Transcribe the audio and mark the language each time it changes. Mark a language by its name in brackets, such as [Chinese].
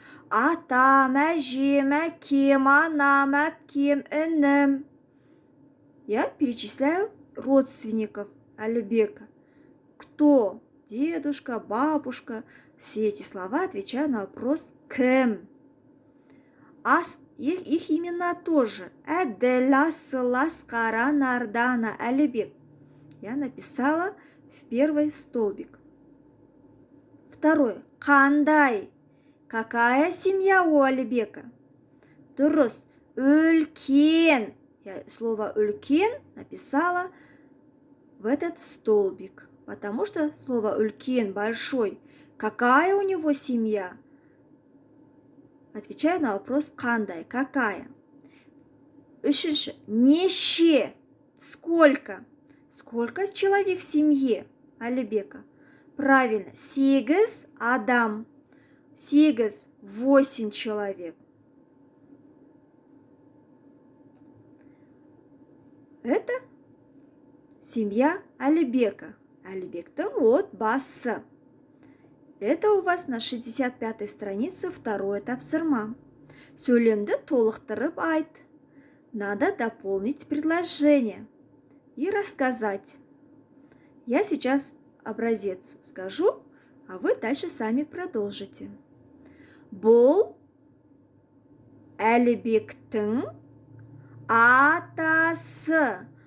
[Kazakh] Атам, әжем, әкем, анам, әпкем, інім. [Russian] Я перечисляю родственников Әлібека. Кто? Дедушка, бабушка. Все эти слова отвечают на вопрос кім. Их имена тоже. [Kazakh] Әділ, Асыл, Асқар, Анар, Дана, Әлібек. [Russian] Я написала в первый столбик. Второе. Қандай? Какая семья у Алибека? Дұрыс. Үлкен. Я слово үлкен написала в этот столбик. Потому что слово үлкен, большой. Какая у него семья? Отвечаю на вопрос қандай, какая. Үшінші. Неше. Сколько? Сколько человек в семье Алибека? Правильно. [Kazakh] 8 адам. [Russian] 8 человек. Это семья Алибека. [Kazakh] Алибектің отбасы. [Russian] Это у вас на 65-й странице второе тапсырма. [Kazakh] Сөйлемді толықтырып айт. [Russian] Надо дополнить предложение и рассказать. Я сейчас образец скажу, а вы дальше сами продолжите. [Kazakh] Бұл Әлібектің атасы.